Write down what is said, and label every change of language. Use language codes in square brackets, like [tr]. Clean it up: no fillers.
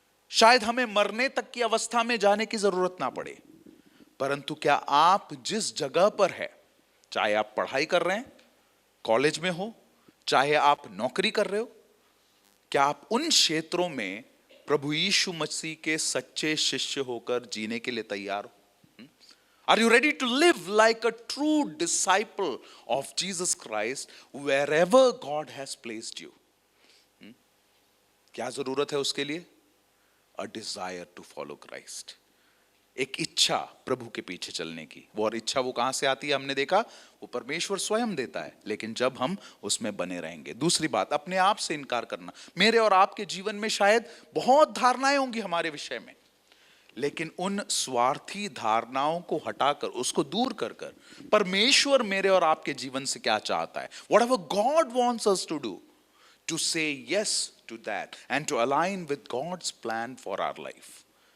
[hi] शायद हमें मरने तक की अवस्था में जाने की जरूरत ना पड़े, परंतु क्या आप जिस जगह पर है, चाहे आप पढ़ाई कर रहे हैं, कॉलेज में हो, चाहे आप नौकरी कर रहे हो, क्या आप उन क्षेत्रों में प्रभु यीशु मसीह के सच्चे शिष्य होकर जीने के लिए तैयार हो? [en] Are you ready to live like a true disciple of Jesus Christ wherever God has placed you? [hi] क्या जरूरत है उसके लिए? [en] A desire to follow Christ. [hi] एक इच्छा प्रभु के पीछे चलने की। वो और इच्छा वो कहां से आती है? हमने देखा वो परमेश्वर स्वयं देता है, लेकिन जब हम उसमें बने रहेंगे। दूसरी बात, अपने आप से इनकार करना। मेरे और आपके जीवन में शायद बहुत धारणाएं होंगी हमारे विषय में, लेकिन उन स्वार्थी धारणाओं को हटाकर, उसको दूर कर कर परमेश्वर मेरे और आपके जीवन से क्या चाहता है, [en] whatever God wants us to do, to say yes to that and to align with God's plan for our life.